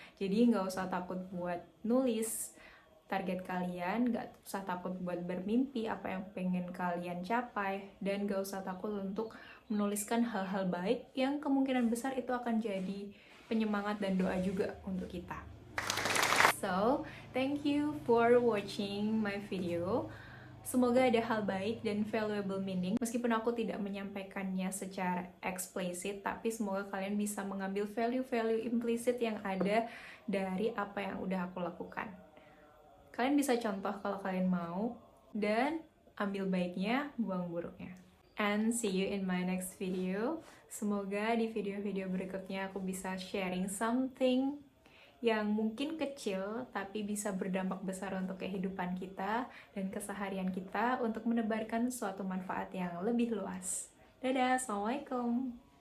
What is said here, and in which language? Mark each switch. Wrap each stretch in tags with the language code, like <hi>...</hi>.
<id>Jadi nggak usah takut buat nulis target kalian, gak usah takut buat bermimpi apa yang pengen kalian capai, dan gak usah takut untuk menuliskan hal-hal baik yang kemungkinan besar itu akan jadi penyemangat dan doa juga untuk kita.</id> <en>So, thank you for watching my video.</en> <id>Semoga ada hal baik dan</id> <en>valuable meaning.</en> <id>Meskipun aku tidak menyampaikannya secara eksplisit, tapi semoga kalian bisa mengambil value-value implisit yang ada dari apa yang udah aku lakukan. Kalian bisa contoh kalau kalian mau, dan ambil baiknya, buang buruknya.</id> <en>And see you in my next video.</en> <id>Semoga di video-video berikutnya aku bisa</id> <en>sharing something</en> <id>yang mungkin kecil, tapi bisa berdampak besar untuk kehidupan kita dan keseharian kita untuk menebarkan suatu manfaat yang lebih luas. Dadah, Assalamualaikum.</id>